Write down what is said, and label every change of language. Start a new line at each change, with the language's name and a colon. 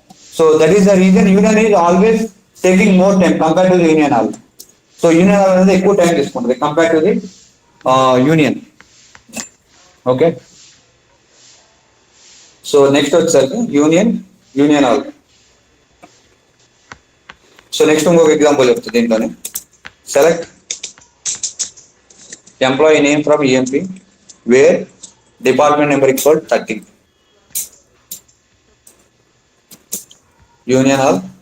English: So that is the reason union is always taking more time compared to the union all. So union all is
Telugu: ఎక్కువ
English: time
Telugu: తీసుకుంటుంది
English: compared to the union. Okay. So next
Telugu: వచ్చేసరికి
English: union all. So next
Telugu: ఇంకొక example చెప్తుంది దీంట్లోనే.
English: Select employee name from EMP where department number equal 30. Union all.